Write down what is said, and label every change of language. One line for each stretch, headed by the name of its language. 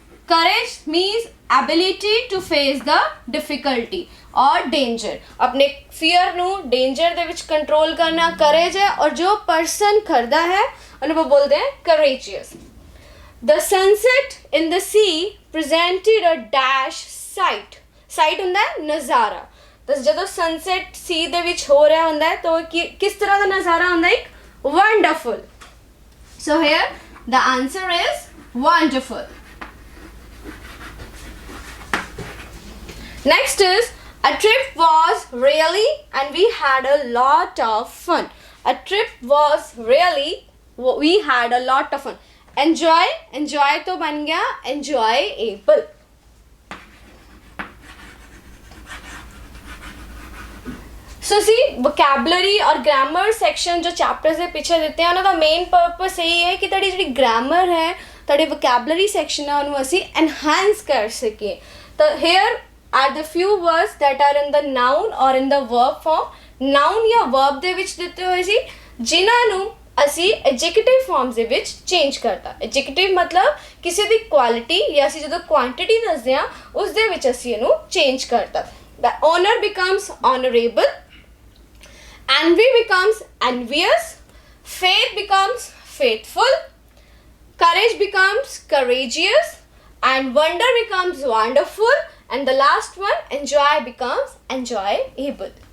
English: Courage means ability to face the difficulty or danger.
Hindi: अपने fear ਨੂੰ danger ਦੇ ਵਿੱਚ control करना courage है. और जो person करता है उन्हें बोलते हैं courageous.
English: The sunset in the sea presented a dash sight. Sight
Punjabi: ਹੁੰਦਾ ਹੈ ਨਜ਼ਾਰਾ. ਤਾਂ ਜਦੋਂ ਸਨਸੈਟ ਸੀ ਦੇ ਵਿੱਚ ਹੋ ਰਿਹਾ ਹੁੰਦਾ ਹੈ ਤਾਂ ਕਿਸ ਤਰ੍ਹਾਂ ਦਾ ਨਜ਼ਾਰਾ ਹੁੰਦਾ ਹੈ? ਇੱਕ wonderful.
English: So here the answer is wonderful. Next is, a trip was really and we had a lot of fun. A trip was really, we had a lot of fun.
Hindi: Enjoy, enjoy तो बन गया enjoyable.
Punjabi: So see, vocabulary
Hindi: और grammar section जो
Punjabi: chapters ਦੇ ਪਿੱਛੇ ਦਿੱਤੇ ਆ ਉਹਨਾਂ ਦਾ main purpose ਇਹੀ ਹੈ ਕਿ ਤੁਹਾਡੀ ਜਿਹੜੀ grammar ਹੈ, ਤੁਹਾਡੀ vocabulary section ਹੈ ਉਹਨੂੰ ਅਸੀਂ enhance ਕਰ ਸਕੀਏ.
English: ਤਾਂ here are the few words that are in the noun or in the verb form.
Punjabi: Noun ਜਾਂ verb ਦੇ ਵਿੱਚ ਦਿੱਤੇ ਹੋਏ ਸੀ ਜਿਨ੍ਹਾਂ ਨੂੰ ਅਸੀਂ adjective forms ਦੇ ਵਿੱਚ change ਕਰਤਾ. adjective ਮਤਲਬ ਕਿਸੇ ਦੀ quality ਜਾਂ ਅਸੀਂ ਜਦੋਂ quantity ਦੱਸਦੇ ਹਾਂ ਉਸ ਦੇ ਵਿੱਚ ਅਸੀਂ ਇਹਨੂੰ change ਕਰਤਾ.
English: The honor becomes honorable, envy becomes envious, faith becomes faithful, courage becomes courageous, and wonder becomes wonderful, and the last one, enjoy, becomes enjoyable.